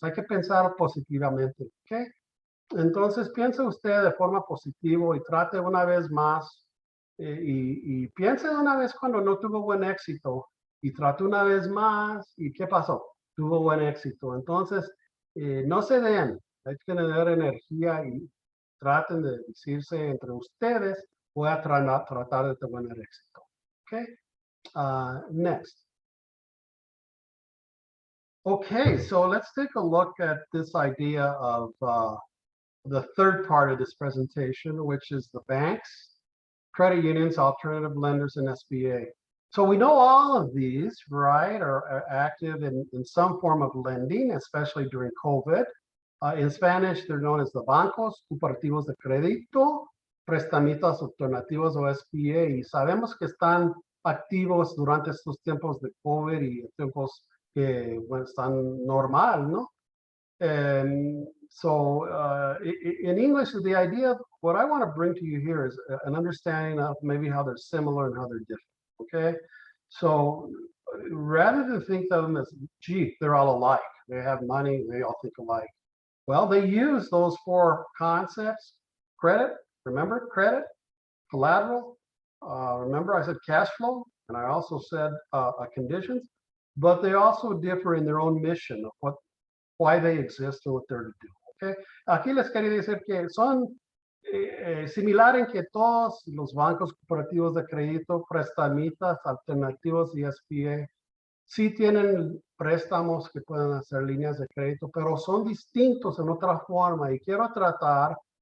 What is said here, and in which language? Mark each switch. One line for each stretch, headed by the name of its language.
Spanish: Hay que pensar positivamente, ¿ok? Entonces piense usted de forma positiva y trate una vez más, y piense una vez cuando no tuvo buen éxito, y trató una vez más, ¿y qué pasó? Tuvo buen éxito. Entonces, no se den, hay que tener energía y traten de decirse entre ustedes, voy a tratar de tener éxito.
English: Okay? Next. Okay, so let's take a look at this idea of the third part of this presentation, which is the banks, credit unions, alternative lenders, and SBA. So we know all of these, right, are active in some form of lending, especially during COVID. In Spanish, they're known as the
Spanish: bancos, cooperativos de crédito, prestamistas, alternativos, o SBA. Y sabemos que están activos durante estos tiempos de COVID y tiempos que, bueno, están normal, ¿no?
English: And so in English, the idea of what I want to bring to you here is an understanding of maybe how they're similar and how they're different. Okay, so rather than think of them as, gee, they're all alike, they have money, they all think alike. Well, they use those four concepts: credit, remember, credit, collateral, remember I said cash flow, and I also said conditions, but they also differ in their own mission of why they exist and what they're to do.
Spanish: Okay, aquí les quería decir que son similar en que todos los bancos cooperativos de crédito, prestamistas, alternativos y SBA sí tienen préstamos que pueden hacer líneas de crédito, pero son distintos en otra forma, y quiero tratar